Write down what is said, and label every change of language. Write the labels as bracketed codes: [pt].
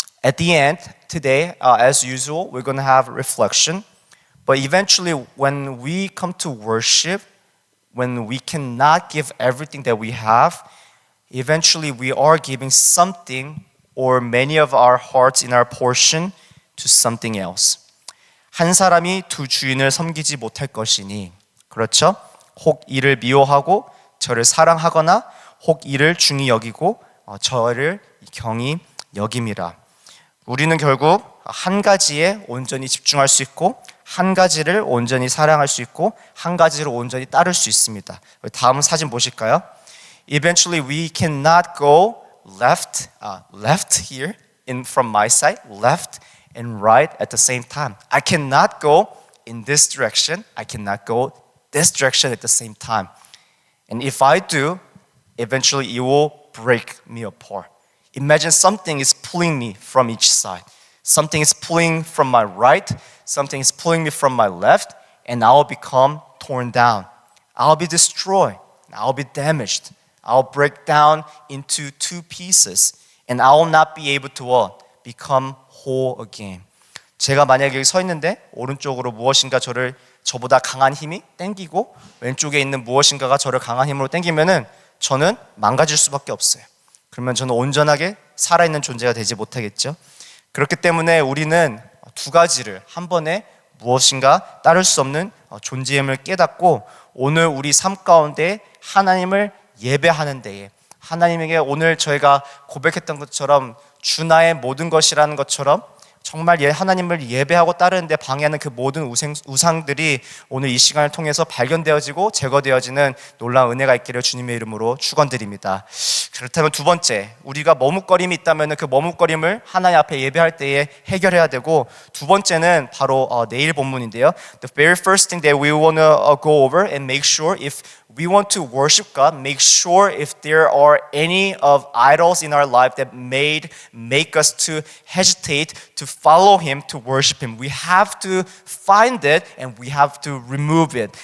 [en] At the end, today, as usual, we're going to have a reflection. But eventually, when we come to worship, when we cannot give everything that we have, eventually we are giving something or many of our hearts in our portion to something else. [ko] 한 사람이 두 주인을 섬기지 못할 것이니, 그렇죠? 혹 이를 미워하고 저를 사랑하거나 혹 이를 중히 여기고 저를 경히 여김이라. 우리는 결국 한 가지에 온전히 집중할 수 있고 한 가지를 온전히 사랑할 수 있고 한 가지를 온전히 따를 수 있습니다. 다음 사진 보실까요? [en] Eventually we cannot go left here from my side, left and right at the same time. I cannot go in this direction. I cannot go this direction at the same time. And if I do, eventually it will break me apart. Imagine something is pulling me from each side. Something is pulling from my right, something is pulling me from my left, and I'll become torn down. I'll be destroyed. I'll be damaged. I'll break down into two pieces, and I will not be able to become whole again. [ko] 제가 만약에 여기 서 있는데 오른쪽으로 무엇인가 저보다 강한 힘이 땡기고 왼쪽에 있는 무엇인가가 저를 강한 힘으로 땡기면은 저는 망가질 수밖에 없어요. 그러면 저는 온전하게 살아있는 존재가 되지 못하겠죠. 그렇기 때문에 우리는 두 가지를 한 번에 무엇인가 따를 수 없는 존재임을 깨닫고 오늘 우리 삶 가운데 하나님을 예배하는 데에 하나님에게 오늘 저희가 고백했던 것처럼 주 나의 모든 것이라는 것처럼 정말 하나님을 예배하고 따르는데 방해하는 그 모든 우상들이 오늘 이 시간을 통해서 발견되어지고 제거되어지는 놀라운 은혜가 있기를 주님의 이름으로 축원드립니다. 그렇다면 두 번째, 우리가 머뭇거림이 있다면 그 머뭇거림을 하나님 앞에 예배할 때에 해결해야 되고, 두 번째는 바로 내일 본문인데요. [en] The very first thing that we want to go over and make sure if we want to worship God, make sure if there are any of idols in our life that make us to hesitate to follow Him, to worship Him. We have to find it and we have to remove it.